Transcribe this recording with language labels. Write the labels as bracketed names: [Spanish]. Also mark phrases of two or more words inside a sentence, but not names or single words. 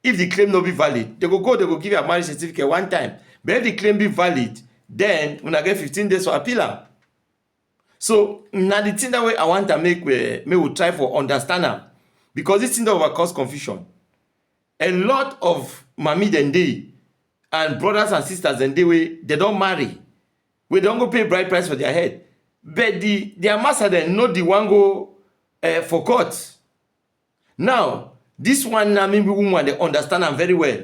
[Nigerian Pidgin] If the claim no be valid, they go give you a marriage certificate one time. But if the claim be valid, then una get 15 days for appeal am. So now the thing that way I want to make we try for understand am, because this thing that will cause confusion. A lot of mami dem dey and brothers and sisters dem dey wey they don't marry, we don't go pay bride price for their head, but their master dem know the one go for court. Now this one now maybe woman they understand am very well.